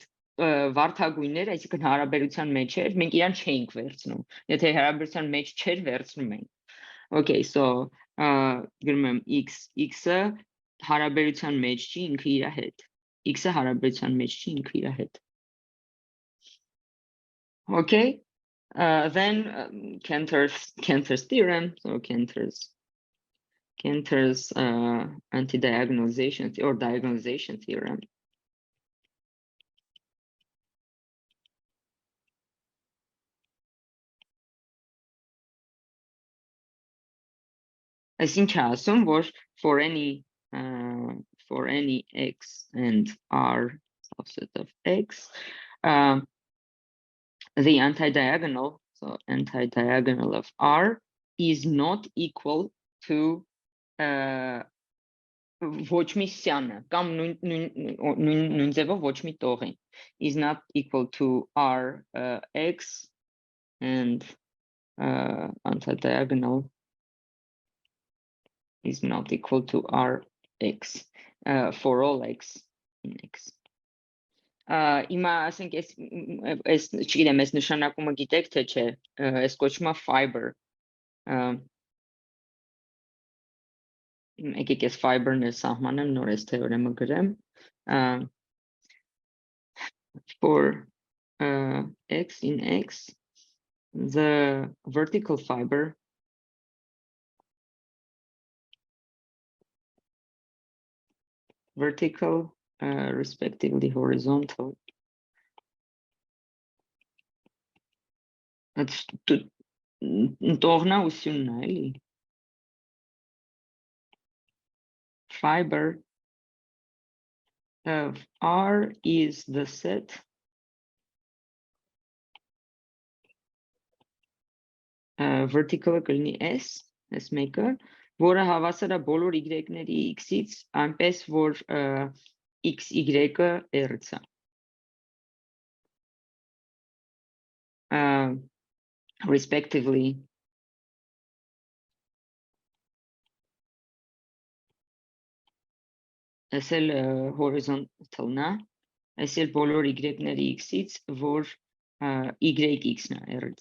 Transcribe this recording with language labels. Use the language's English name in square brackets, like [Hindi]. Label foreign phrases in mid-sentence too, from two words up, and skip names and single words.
[Armenian] վարդագույններ, այսինքն հարաբերության մեջ էր, մենք իրան չենք վերցնում։ Եթե հարաբերության մեջ չէր, վերցնում ենք։ [English] Okay, so [Armenian] գրում եմ x-ը հարաբերության մեջ չի ինքը իր հետ։ X-ը հարաբերության մեջ չի ինքը իր հետ։ [English] Okay, then Cantor's theorem, so Cantor's anti-diagonalization or diagonalization theorem. [Armenian] Այսինչ ասում, որ [English] for any x and r subset of x, the anti-diagonal, so anti-diagonal of R is not equal to [Armenian] ոչ մի սյանը, կամ նույն ձևով ոչ մի տողին, [English] is not equal to R x and anti-diagonal is not equal to R x for all x in x. [Armenian] Հիմա ասենք այս չգիտեմ, այս նշանակումը գիտեք թե չէ, այս կոչվում է fiber։ Եկեք այս fiber-ն էլ սահմանեմ, նոր այս թեորեմը գրեմ։ [English] For x in x, the vertical fiber vertical respectively horizontal. That's fiber of R is the set vertical [Armenian] կլինի S մեկը, որը հավասար է բոլոր y-ների x-ից, այնպես որ xy-ը r-ը։ Respectively այս էլ horizontal-ն է, այս էլ բոլոր y-ների x-ից, որ y-x-ն է r-ից։